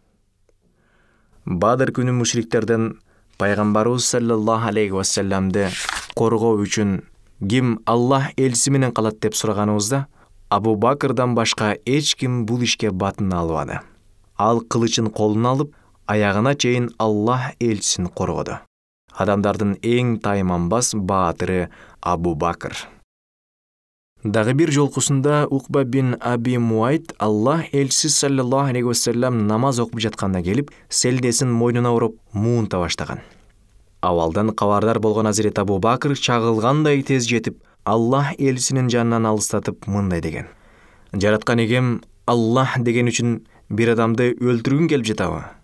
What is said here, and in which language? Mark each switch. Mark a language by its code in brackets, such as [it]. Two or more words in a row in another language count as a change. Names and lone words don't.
[ky] Бадыр күнү мушриктерден пайгамбарыбыз [ar] صلى الله عليه وسلم [ky] коргоо үчүн ким Аллах элчиси менен калат деп сураганыбызда, Абу Бакрдан башка эч ким бул ишке батын албады. Ал кылычын колуна алып, аягына чейин Аллах элчисин коргоду. Адамдардын эң тайманбас баатыры Абу Бакр. Дагы бир жолкусунда Укба бин Аби Муайт Аллах элчиси [ar] صلى الله عليه وسلم [ky] намаз окуп жатканда келип, селдесин мойнуна уруп муунта баштаган. Авалдан кабардар болгон Азирет Абу Бакр чагылгандай тез жетип, Аллах элчисинин жанынан алыстатып мындай деген: жараткан эгем Аллах деген үчүн бир адамды өлтүргүң келип жатабы?